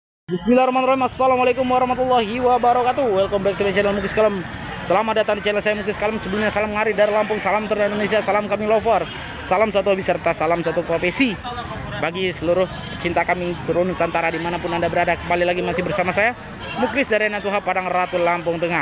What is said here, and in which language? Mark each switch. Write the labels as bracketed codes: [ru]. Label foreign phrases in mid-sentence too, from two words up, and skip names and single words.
[ar] بسم الله الرحمن الرحيم. السلام عليكم ورحمة الله وبركاته. [en] Welcome back to my channel Muklis Kalem. [id] Selamat datang di channel saya Muklis Kalem. Sebelumnya salam ngari dari Lampung, salam terus Indonesia, salam kambing lover, salam satu hobi serta salam satu profesi bagi seluruh cinta kambing seluruh Nusantara dimanapun Anda berada. Kembali lagi masih bersama saya Muklis dari Natuha Padang Ratu Lampung Tengah.